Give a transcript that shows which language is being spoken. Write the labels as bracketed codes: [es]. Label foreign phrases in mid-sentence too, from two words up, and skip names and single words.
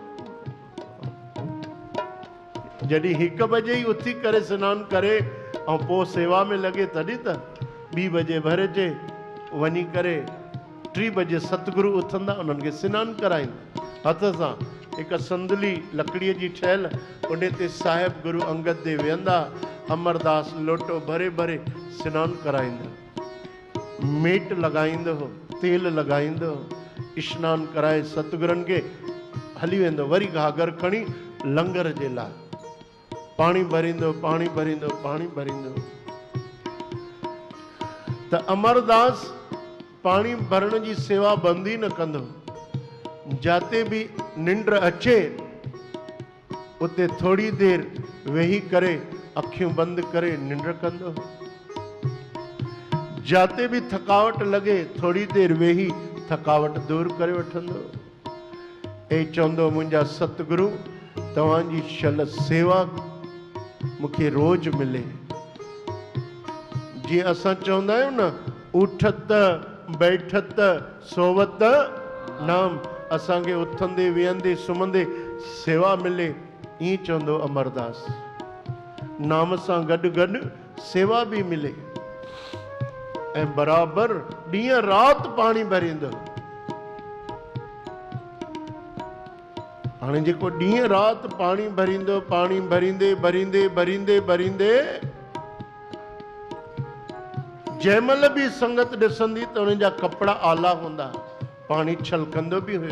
[sd] जॾहिं 1 बजे ई उथी करे सनानु करे ऐं पोइ सेवा में लॻे, तॾहिं त 2 बजे भरिजे। वञी करे 3 बजे सतगुरु उथंदा, उन्हनि खे सनानु कराईंदा हथ सां। हिकु संदली लकड़ीअ जी ठहियल, उन ते साहिब गुरु अंगद देव वेहंदा। अमरदास लोटो भरे भरे सनानु कराईंदा, मेट लॻाईंदो, तेल लॻाईंदो, स्नानु कराए सतगुरनि खे हली वेंदो। वरी घाघर खणी लंगर जे लाइ पाणी भरींदो, पाणी भरींदो, पाणी भरींदो। त अमरदास पाणी भरण जी सेवा बंदि ई न कंदो। जाते भी निंड अचे उते थोड़ी देर वेही करे अखियूं बंदि करे निंड कंदो। जाते भी थकावट लगे थोड़ी देर वेही थकावट दूर करे वठंदो। ऐं चवंदो मुंहिंजा सतगुरु तव्हांजी छल सेवा मूंखे रोज मिले। जीअं असां चवंदा आहियूं न, उठत बैठत सोवत नाम, असांखे उथंदे वेहंदे सुम्हंदे सेवा मिले। ईअं चवंदो अमरदास। नाम सां गॾु गॾु सेवा भी मिले ऐं बराबरि ॾींहं राति पाणी भरींदो। हाणे जेको ॾींहं राति पाणी भरींदो, पाणी भरींदे भरींदे भरींदे भरींदे जंहिंमहिल बि संगत ॾिसंदी त उन जा कपिड़ा आला हूंदा, पाणी छलकंदो बि हुयो।